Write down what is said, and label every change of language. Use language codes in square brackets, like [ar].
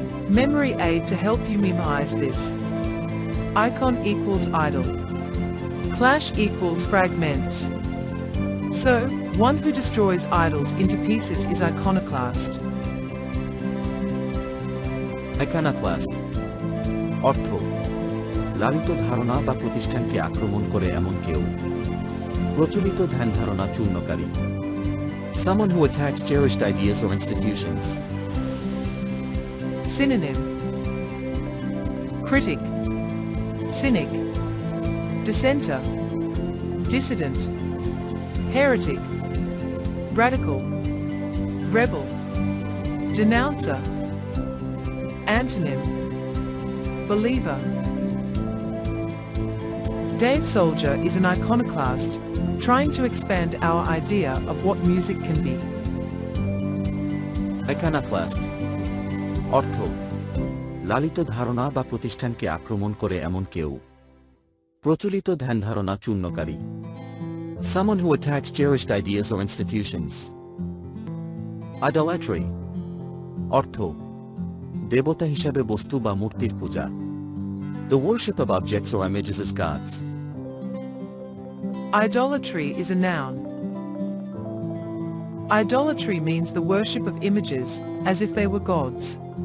[en] Memory aid to help you memorize this. Icon equals idol. Clash equals fragments. So, one who destroys idols into pieces is iconoclast. [bn] iconoclast অর্থ লালিত ধারণা বা প্রতিষ্ঠানকে আক্রমণ করে এমন কেউ প্রচলিত ধ্যানধারণা চূর্ণকারী [en] someone who attacks cherished ideas or institutions. Synonym: critic, cynic, dissenter, dissident, heretic, radical, rebel, denouncer. Antonym: believer. Dave Soldier is an iconoclast, trying to expand our idea of what music can be. [bn] iconoclast অর্থ লালিত ধারণা বা প্রতিষ্ঠানকে আক্রমণ করে এমন কেউ প্রচলিত ধ্যানধারণা চূর্ণকারী [en] someone who attacks cherished ideas or institutions. Idolatry [bn] অর্থ দেবতা হিসাবে বস্তু বা মূর্তির পূজা [en] the worship of objects or images as gods. Idolatry is a noun. Idolatry means the worship of images, as if they were gods.